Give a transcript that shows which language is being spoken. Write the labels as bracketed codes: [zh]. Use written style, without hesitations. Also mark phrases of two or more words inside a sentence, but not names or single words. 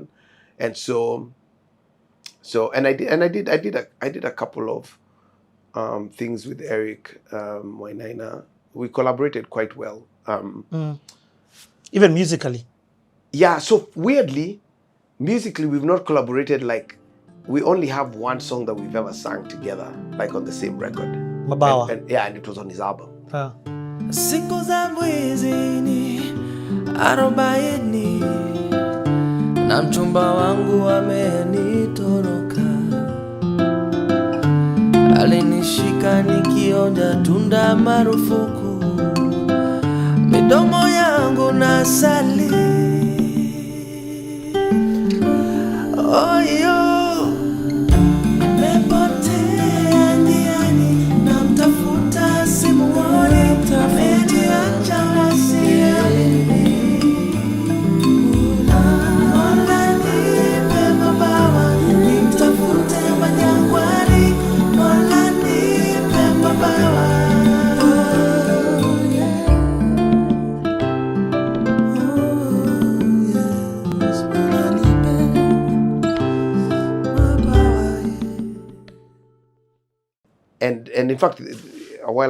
[en] And so I did a couple of things with Eric Wainaina. We collaborated quite well. Even musically. Yeah, so weirdly, musically we've not collaborated. Like we only have one song that we've ever sang together, like on the same record. Mabawa. And it was on his album. [sw] Siku za mwezini arobaini na mchumba wangu amenitoroka, alinishika nikionja tunda marufuku, midomo yangu na asali. Oyo mepotea njiani, namtafuta simuoni, ameniacha wasiani. [en] And in fact, a while